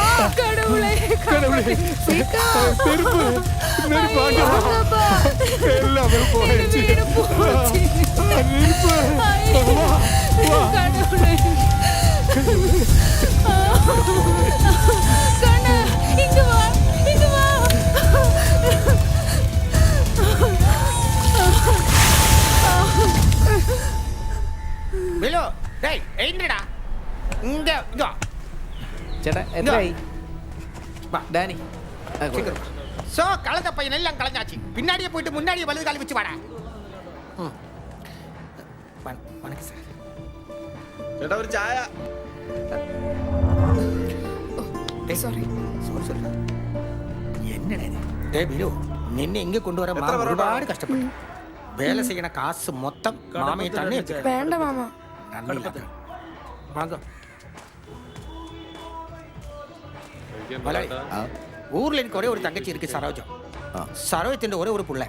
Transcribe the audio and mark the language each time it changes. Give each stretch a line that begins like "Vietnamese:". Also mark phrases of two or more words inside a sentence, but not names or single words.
Tamil: கடவுளே, கடவுளே. சீக்கிரம். நெருப்பு வாங்க அப்பா. எல்லாமே போயிடுச்சு. வீடு போச்சு. நெருப்பு. வா. கடவுளே. கண்ணா, இங்க வா. இங்க வா.
Malayalam: ബിലോ, ഡേയ്, എഴുന്നേടാ. ഇങ്ങ ഇങ്ങ. ചേട്ടാ, എത്രയായി? ഡാനി,
Tamil: சோ கலந்த பையன் எல்லாம் கலந்தாச்சு. பின்னாடியே போயிட்டு முன்னாடியே வலது கால் வச்சு வாடா. வணக்கம் சார்.
Malayalam: ചേട്ടാ ഒരു ചായ. സോറി.
Tamil: என்னடா இது? டேய் பிலு,
Malayalam: നിന്നെ ഇങ്ങ് കൊണ്ടുവരാൻ മാമ ഒരുപാട് കഷ്ടപ്പെട്ടു. വേല ചെയ്യണ കാശ് മൊത്തം മാമയെ തന്നെ എടുത്തു. വേണ്ട മാമ. വാങ്ങ. മലയാളി. ഊരിൽ എനിക്ക് ഒരേ ഒരു തങ്കച്ചി ഇരിക്കും, സരോജം. സരോജത്തിന്റെ ഒരേ ഒരു പിള്ളേ.